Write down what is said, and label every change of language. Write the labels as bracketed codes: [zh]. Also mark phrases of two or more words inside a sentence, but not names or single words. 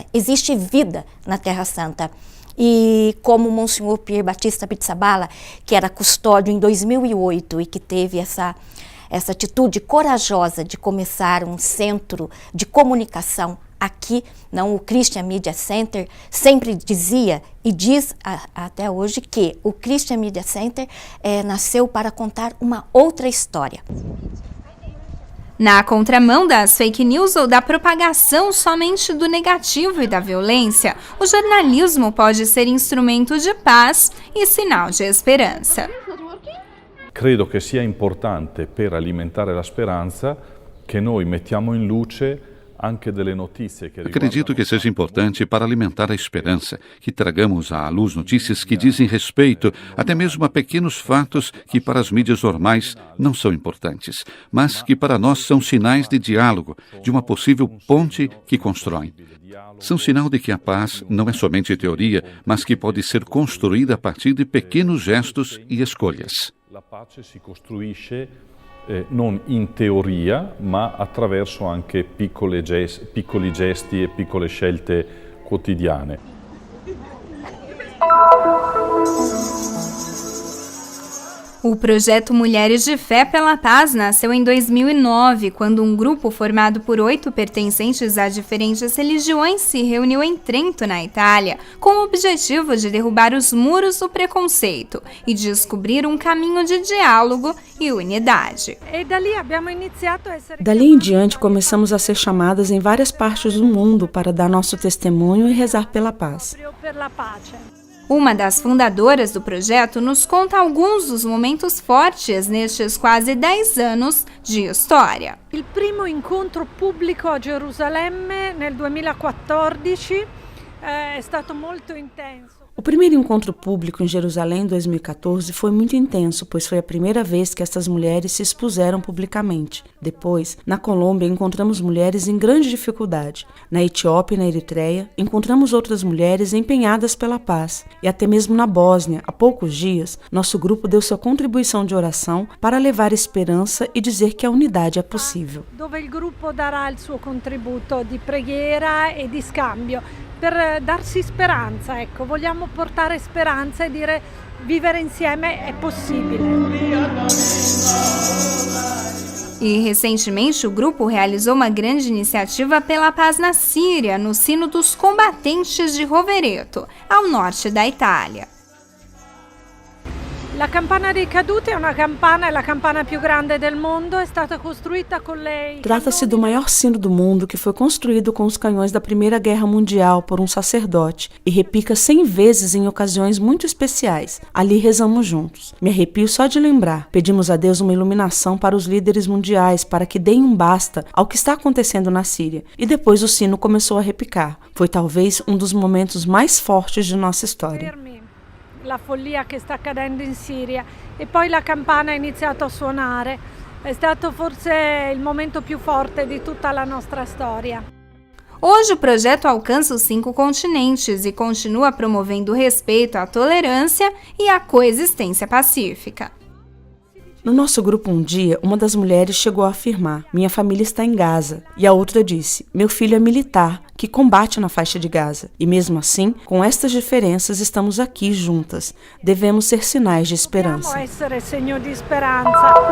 [pt] Existe vida na Terra Santa. E como o Monsenhor Pier Batista Pizzaballa, que era custódio em 2008 e que teve essa atitude corajosa de começar um centro de comunicação aqui, o Christian Media Center, sempre dizia e diz até hoje que o Christian Media Center nasceu para contar uma outra história. Na contramão das [en] fake news [pt] ou da propagação somente do negativo e da violência, o jornalismo pode ser instrumento de paz e sinal de esperança. [it] Credo che sia importante per alimentare la speranza che noi mettiamo in luce anche delle notizie che [pt] Acredito que seja importante para alimentar a esperança que tragamos à luz notícias que dizem respeito até mesmo a pequenos fatos que para as mídias normais não são importantes, mas que para nós são sinais de diálogo, de uma possível ponte que constroem. São sinal de que a paz não é somente teoria, mas que pode ser construída a partir de pequenos gestos e escolhas. [it] La pace si costruisce non in teoria, ma attraverso anche piccoli gesti e piccole scelte quotidiane. [pt] O projeto Mulheres de Fé pela Paz nasceu em 2009, quando um grupo formado por 8 pertencentes a diferentes religiões se reuniu em Trento, na Itália, com o objetivo de derrubar os muros do preconceito e descobrir um caminho de diálogo e unidade. Dali em diante, começamos a ser chamadas em várias partes do mundo para dar nosso testemunho e rezar pela paz. Uma das fundadoras do projeto nos conta alguns dos momentos fortes nestes quase 10 anos de história. [it] Il primo incontro pubblico a Gerusalemme nel 2014 è stato molto intenso. [pt] O primeiro encontro público em Jerusalém em 2014 foi muito intenso, pois foi a primeira vez que essas mulheres se expuseram publicamente. Depois, na Colômbia, encontramos mulheres em grande dificuldade. Na Etiópia e na Eritreia, encontramos outras mulheres empenhadas pela paz. E até mesmo na Bósnia, há poucos dias, nosso grupo deu sua contribuição de oração para levar esperança e dizer que a unidade é possível. [it] Dove il gruppo darà il suo contributo di preghiera e di scambio per darsi speranza, vogliamo portare speranza e dire vivere insieme è possibile. [pt] E recentemente o grupo realizou uma grande iniciativa pela paz na Síria, no Sino dos Combatentes de Rovereto, ao norte da Itália. [it] La campana dei caduti è la campana più grande del mondo, è stata costruita con lei. [pt] Trata-se do maior sino do mundo que foi construído com os canhões da Primeira Guerra Mundial por um sacerdote e repica 100 vezes em ocasiões muito especiais. Ali rezamos juntos. Me arrepio só de lembrar. Pedimos a Deus uma iluminação para os líderes mundiais para que deem um basta ao que está acontecendo na Síria. E depois o sino começou a repicar. Foi talvez um dos momentos mais fortes de nossa história. [it] La follia che sta accadendo in Siria e poi la campana ha iniziato a suonare. È stato forse il momento più forte di tutta la nostra storia. [pt] Hoje o projeto alcança os 5 continentes e continua promovendo o respeito à tolerância e à coexistência pacífica. No nosso grupo um dia, uma das mulheres chegou a afirmar: minha família está em Gaza. E a outra disse: meu filho é militar, que combate na faixa de Gaza. E mesmo assim, com estas diferenças, estamos aqui juntas. Devemos ser sinais de esperança. [it] Dobbiamo essere segno di speranza.